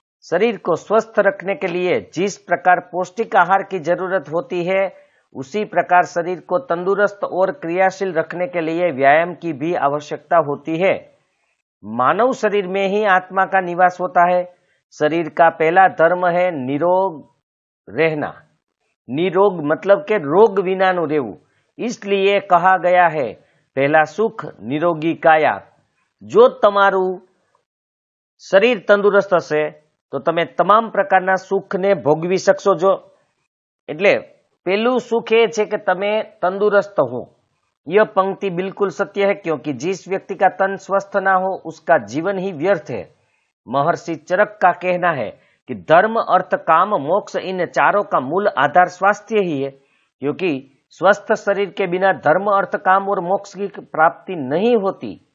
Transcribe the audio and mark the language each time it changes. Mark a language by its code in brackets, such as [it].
[hi] शरीर को स्वस्थ रखने के लिए जिस प्रकार पौष्टिक आहार की जरूरत होती है, उसी प्रकार शरीर को तंदुरुस्त और क्रियाशील रखने के लिए व्यायाम की भी आवश्यकता होती है। मानव शरीर में ही आत्मा का निवास होता है। शरीर का पहला धर्म है निरोग रहना। निरोग मतलब के रोग विनाનું રહેવું। इसलिए कहा गया है पहला सुख निरोगी काया। [gu] जो તમારું શરીર તંદુરસ્ત હશે તો તમે તમામ પ્રકારના સુખને ભોગવી શકશો। જો એટલે [hi] पहलू सुख ये है कि तमे तंदुरुस्त हो। यह पंक्ति बिल्कुल सत्य है, क्योंकि जिस व्यक्ति का तन स्वस्थ ना हो उसका जीवन ही व्यर्थ है। महर्षि चरक का कहना है कि धर्म, अर्थ, काम, मोक्ष इन चारों का मूल आधार स्वास्थ्य ही है, क्योंकि स्वस्थ शरीर के बिना धर्म, अर्थ, काम और मोक्ष की प्राप्ति नहीं होती।